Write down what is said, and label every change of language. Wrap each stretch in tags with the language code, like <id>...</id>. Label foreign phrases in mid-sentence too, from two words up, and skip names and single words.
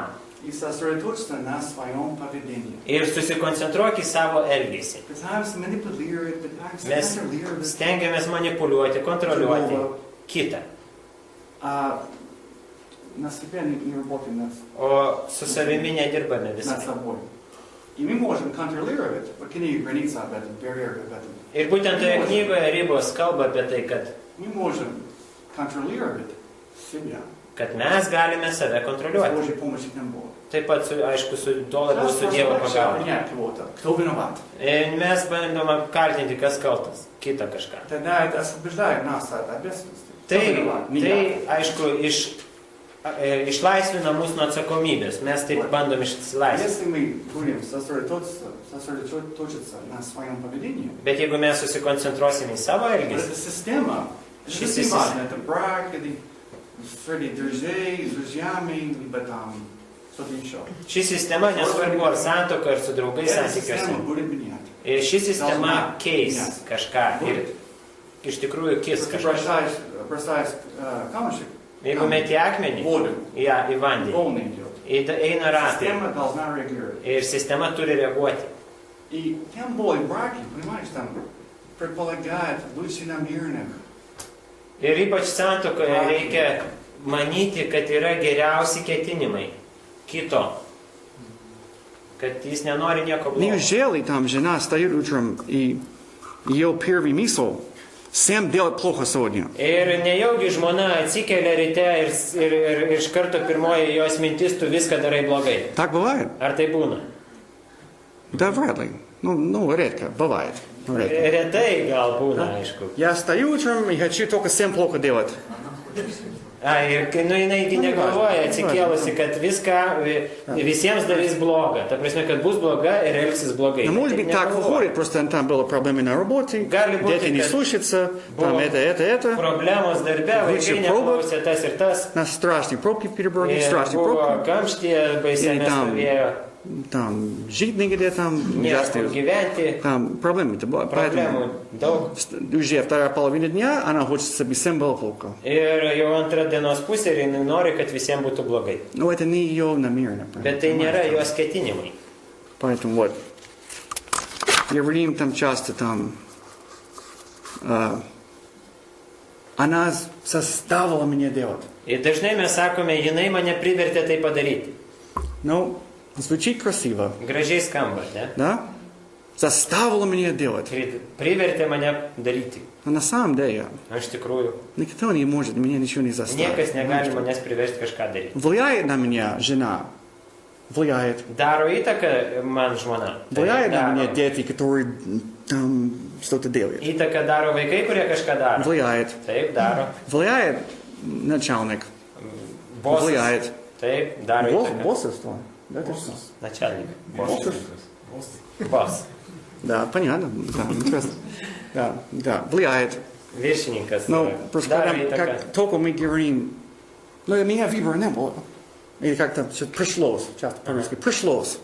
<ru>И сосредоточиться на своем поведении.</ru> <lt>Ir susikoncentruok į savo elgesį.</lt> <ru>Пытаемся манипулировать, пытаемся</ru> <lt>Mes</lt> <ru>контролировать.</ru> <lt>stengiamės manipuliuoti, kontroliuoti kitą.</lt> <ru>А на себе не работаем над</ru> <lt>O su savimi nedirbame visai.</lt> <ru>собой. И мы можем контролировать, вот книга граница об этом, барьер об этом.</ru> <lt>Ir būtent toje knygoje Ribos kalba apie tai,</lt> <ru>Мы можем контролировать себя.</ru> <lt>kad mes galime save</lt> <ru>С</ru> <lt>kontroliuoti.</lt> <ru>Божьей помощью к нам Бог.</ru> <lt>Taip pat, aišku, su to labiau su Dievo pagalba.</lt> <ru>понять кого-то, кто виноват.</ru> <lt>Ir mes bandom apkaltinti, kas kaltas, kitą kažką.</lt> <ru>Тогда это освобождает нас от ответственности. Кто</ru> <lt>Tai,</lt> <ru>виноват? Не</ru> <lt>tai</lt> <ru>я.</ru> <lt>aišku, išlaisvina mus nuo atsakomybės. Mes taip bandom išsilaisvinti.</lt> <ru>Если мы будем сосредоточиться на своем поведении,</ru> <lt>Bet jeigu mes susikoncentruosim į savo elgesį,</lt> <ru>эта система, Ши это не система. важно, это брак, или среди друзей, с друзьями, либо там что-то еще.</ru> <lt>ši sistema nesvarbu ar santoka, ar su draugais</lt> <ru>Эта</ru> <lt>santykiuose.</lt> <ru>система будет менять.</ru> <lt>Ir ši sistema keis kažką ir iš tikrųjų kis</lt> <ru>Если ты</ru> <lt>kažką.</lt> <ru>бросаешь камушек,</ru> <lt>Jeigu meti akmenį</lt> <ru>воду,</ru> <lt>į vandenį,</lt> <ru>волны идет.</ru> <lt>eina ratai</lt> <ru>Система должна реагировать.</ru> <lt>ir sistema turi reaguoti.</lt> <ru>И тем более браки, понимаешь, там предполагает лучше намеренных.</ru> <lt>Ir ypač santokoje reikia manyti, kad yra geriausi ketinimai kito. Kad jis nenori nieko blogo.</lt> <ru>Неужели там жена встает утром и ее первый мысль всем делать плохо сегодня?</ru> <lt>Ir nejaugi žmona atsikelia ryte ir iš karto pirmoji jos mintis, tu viską darai blogai.</lt> <ru>Так бывает?</ru> <lt>Ar tai būna?</lt> <ru>Да, вряд ли. Ну, редко, бывает. Редко.</ru> <lt>Retai gal būna, aišku.</lt> <ru>Я встаю утром и хочу только всем плохо делать.</ru> <lt>Ir jinai negalvoja atsikėlusi, kad viską visiems darys blogą. Ta prasme, kad bus bloga ir elgsis blogai.</lt> <ru>Но может быть так выходит, просто там было проблемы на работе,</ru> <lt>Gali būti,</lt> <ru>дети не</ru> <lt>kad</lt> <ru>слушаются, там</ru> <lt>buvo</lt> <ru>это.</ru> <lt>Problemos darbe,</lt> <ru>Выше</ru> <lt>vaikai neklausė tas ir tas.</lt> <ru>На страшные пробки в Петербурге,</ru> <lt>Ir</lt> <ru>страшные</ru> <lt>buvo</lt> <ru>пробки.</ru> <lt>kamštie, baisiai Ir tam nestovėjo,</lt> <ru>Там жить негде, там</ru> <lt>nėra</lt> <ru>ужасные.</ru> <lt>kur gyventi,</lt> <ru>Там проблемы.</ru> <lt>problemų</lt> <ru>Поэтому</ru> <lt>daug.</lt> <ru>уже вторая половина дня, она хочет, чтобы всем было плохо.</ru> <lt>Ir jau antra dienos pusė ir jinai nori, kad visiems būtų blogai.</lt> <ru>Но это не ее намеренно.</ru> <lt>Bet tai nėra jos ketinimai.</lt> <ru>Поэтому вот. Говорим там часто там. Она заставила меня делать.</ru> <lt>Ir dažnai mes sakome, jinai mane privertė tai padaryti.</lt> <ru>Ну, звучит красиво,</ru> <lt>Gražiai skamba, ne?</lt> <ru>да? Заставила меня делать.</ru> <lt>Privertė mane daryti.</lt> <ru>Но на самом деле,</ru> <lt>Iš tikrųjų,</lt> <ru>никто не может меня ничего не заставить.</ru> <lt>niekas negali manęs priversti kažką daryti.</lt> <ru>Влияет на меня жена. Влияет.</ru> <lt>Daro įtaką man žmona.</lt> <ru>Влияет на</ru> <lt>Daro.</lt> <ru>меня дети, которые там что-то делают.</ru> <lt>Įtaką daro vaikai, kurie kažką daro.</lt> <ru>Влияет.</ru> <lt>Taip, daro.</lt> <ru>Влияет начальник.</ru> <lt>Bosas.</lt> <ru>Влияет.</ru> <lt>Taip, daro įtaką.</lt> <ru>Боссовство. Да, ты что? Начальник. Боссов.</ru> <lt>Bos.</lt> <ru>Да, понятно. Да, интересно. Да, влияет.</ru> <lt>Viršininkas.</lt> <ru>Но просто</ru> <lt>daro</lt> <ru>когда,</ru> <lt>įtaką.</lt> <ru>как только мы говорим, ну, у меня выбора не было. Или как-то пришлось, часто по-русски, пришлось.</ru>